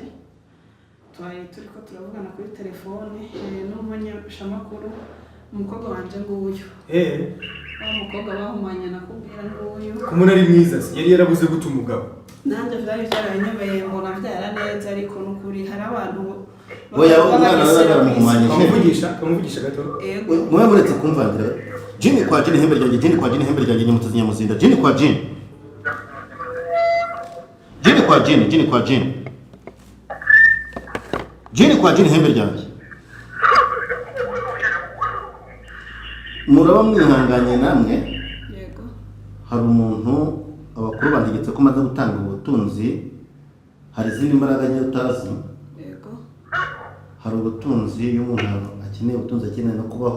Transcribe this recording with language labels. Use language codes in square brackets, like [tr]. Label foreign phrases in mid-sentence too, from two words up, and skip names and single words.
[rn] Turiko turavugana kuri telefone n'umunyeshamakuru umukobwa wanje nguyu. Umukobwa bahumanye nakubwira nguyu. Kumuna ari mwiza yari yarabuze guta umugabo. Nanje vyari byaranyobeye mbona byara neza ariko nukuri hari abantu Oya umwana baramuhumanye. Kamuvugisha gato. Mwe muretse kumvangira. [sw] Jini kwa jini [rn] hembe ryanjye [sw] jini kwa jini [rn] hembe ryanjye nyamutse nyamuzinda [sw] jini kwa jini. Jini kwa jini jini kwa jini. Jini kwa jini [rn] hembe ryanjye. Muraba mwihanganye namwe. Yego. Hari umuntu abakuru bantegetse ko maze gutanga ubutunzi. Hari izindi mbaraga nke utazi. Yego. Hari ubutunzi iyo umuntu akeneye ubutunzi akeneye no kubaho.